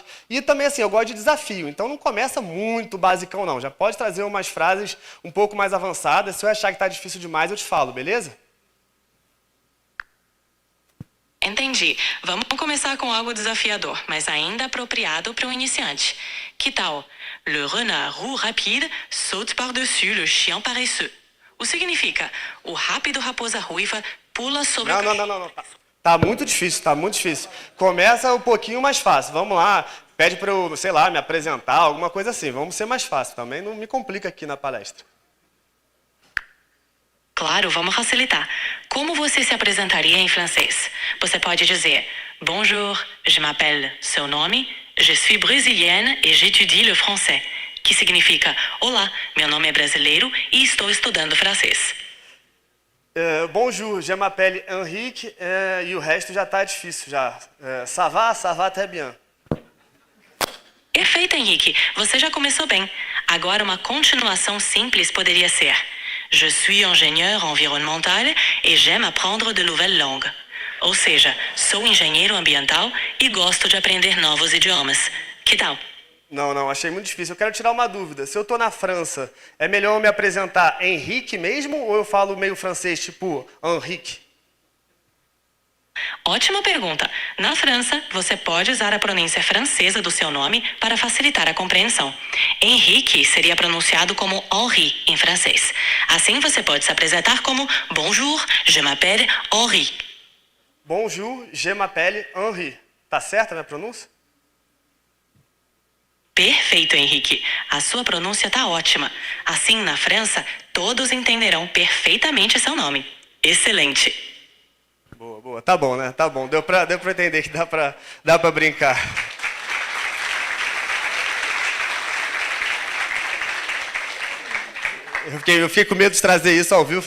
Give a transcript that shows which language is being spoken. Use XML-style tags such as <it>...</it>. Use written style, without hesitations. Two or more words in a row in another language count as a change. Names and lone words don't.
<pt>E também, assim, eu gosto de desafio. Então não começa muito basicão, não. Já pode trazer umas frases um pouco mais avançadas. Se eu achar que está difícil demais, eu te falo, beleza? Entendi. Vamos começar com algo desafiador, mas ainda apropriado para um iniciante. Que tal?</pt> <fr>Le renard roux rapide saute par-dessus le chien paresseux.</fr> <pt>O significa, o rápido raposa ruiva pula sobre o... Não. Tá muito difícil, tá muito difícil. Começa um pouquinho mais fácil. Vamos lá, pede para eu, sei lá, me apresentar, alguma coisa assim. Vamos ser mais fácil também, não me complica aqui na palestra. Claro, vamos facilitar. Como você se apresentaria em francês? Você pode dizer:</pt> <fr>Bonjour, je m'appelle,</fr> <pt>seu nome,</pt> <fr>je suis brésilienne et j'étudie le français.</fr> <pt>Que significa: Olá, meu nome é brasileiro e estou estudando francês.</pt> <fr>Bonjour, je m'appelle</fr> <pt>Henrique, e o resto já está difícil já.</pt> <fr>Ça va très bien.</fr> <pt>Perfeito, Henrique. Você já começou bem. Agora uma continuação simples poderia ser:</pt> <fr>Je suis ingénieur environnemental et j'aime apprendre de nouvelles langues.</fr> <pt>Ou seja, sou engenheiro ambiental e gosto de aprender novos idiomas. Que tal? Não, achei muito difícil. Eu quero tirar uma dúvida. Se eu estou na França, é melhor eu me apresentar Henrique mesmo ou eu falo meio francês, tipo Henrique? Ótima pergunta. Na França, você pode usar a pronúncia francesa do seu nome para facilitar a compreensão. Henrique seria pronunciado como Henri em francês. Assim você pode se apresentar como</pt> <fr>Bonjour, je m'appelle Henri. Bonjour, je m'appelle Henri.</fr> <pt>Tá certa a minha pronúncia? Perfeito, Henrique. A sua pronúncia está ótima. Assim, na França, todos entenderão perfeitamente seu nome. Excelente. Boa. Tá bom, né? Tá bom. Deu pra entender que dá pra brincar. Eu fiquei com medo de trazer isso ao vivo.</pt>